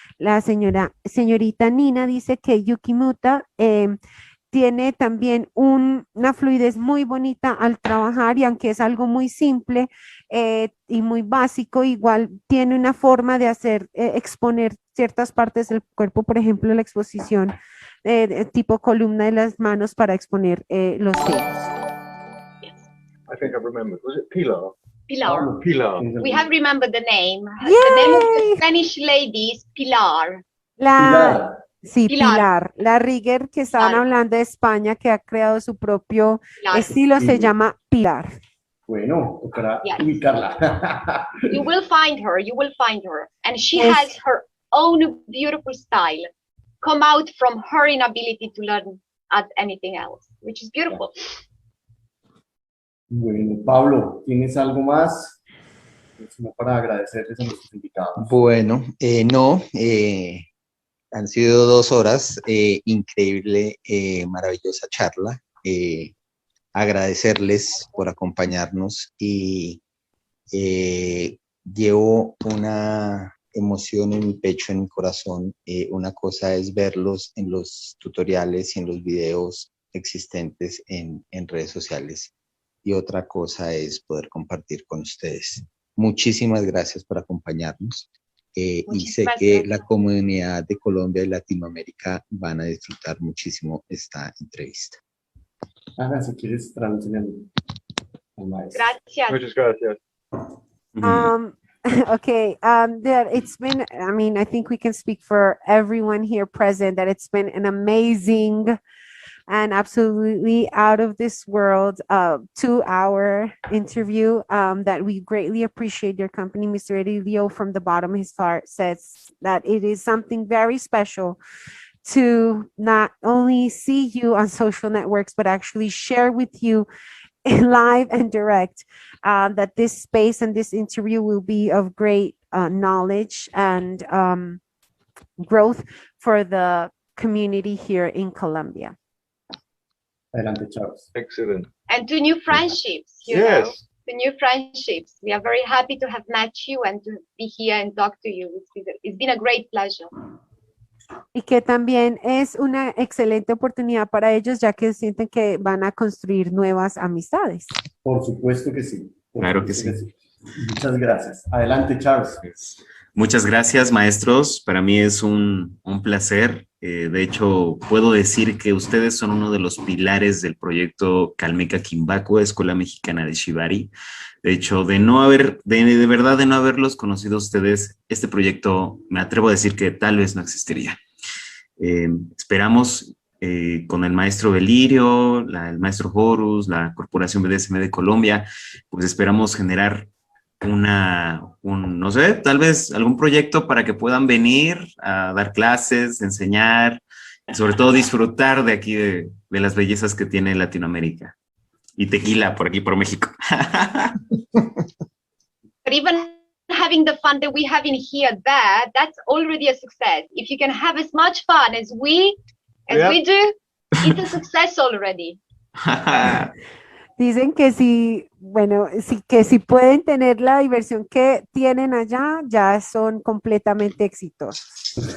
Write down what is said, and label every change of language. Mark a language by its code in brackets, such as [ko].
[es] La señorita Nina dice que Yukimuta tiene también una fluidez muy bonita al trabajar y aunque es algo muy simple y muy básico, igual tiene una forma de hacer, exponer ciertas partes del cuerpo, por ejemplo, la exposición tipo columna de las manos para exponer los dedos. [en] I think I remembered. Was it Pilar? Pilar. Pilar. We have remembered the name. Yay! The name of the Spanish lady is Pilar. [es] Sí, Pilar. Pilar, la rigger que estaban Pilar. hablando de España, que ha creado su propio Pilar. estilo, se Sí. llama Pilar. Bueno, tocará [en] Yes. [es] ubicarla. [en] You will find her, and she Yes. has her own beautiful style, come out from her inability to learn at anything else, which is beautiful. [es] Bueno, Pablo, ¿tienes algo más? No, para agradecerles a nuestros invitados. Bueno, no, han sido 2 horas, increíble, maravillosa charla. Agradecerles por acompañarnos y llevo una emoción en mi pecho, en mi corazón. Una cosa es verlos en los tutoriales y en los videos existentes en redes sociales y otra cosa es poder compartir con ustedes. Muchísimas gracias por acompañarnos y sé Muchísimas que gracias. la comunidad de Colombia y Latinoamérica van a disfrutar muchísimo esta entrevista. Ana, si quieres traducir al maestro. Gracias. Muchas gracias. [en] Okay, it's been, I mean, I think we can speak for everyone here present that it's been an amazing and absolutely out of this world 2-hour interview that we greatly appreciate your company. Mr. Berilio, from the bottom of his heart, says that it is something very special to not only see you on social networks, but actually share with you live and direct that this space and this interview will be of great knowledge and growth for the community here in Colombia. [es] Adelante, Charles. [en] Excellent. And to new friendships, you know, Yes. to new friendships. We are very happy to have met you and to be here and talk to you. It's been a great pleasure. [es] Y que también es una excelente oportunidad para ellos, ya que sienten que van a construir nuevas amistades. Por supuesto que sí. Por Claro que supuesto sí. Muchas gracias. Adelante, Charles. Muchas gracias, maestros. Para mí es un placer. De hecho, puedo decir que ustedes son uno de los pilares del proyecto Calmeca Kinbaku, Escuela Mexicana de Shibari. De hecho, de verdad de no haberlos conocido a ustedes, este proyecto, me atrevo a decir que tal vez no existiría. Esperamos con el maestro Berilio, el maestro Horus, la Corporación BDSM de Colombia, pues esperamos generar no sé, tal vez algún proyecto para que puedan venir a dar clases, enseñar, y sobre todo disfrutar de aquí, de las bellezas que tiene Latinoamérica. Y tequila por aquí, por México. [en] But even having the fun that we have in here, that's already a success. If you can have as much fun as we Yeah. do, it's a success already. [es] Dicen que si, bueno, sí, que si pueden tener la diversión que tienen allá, ya son completamente exitosos.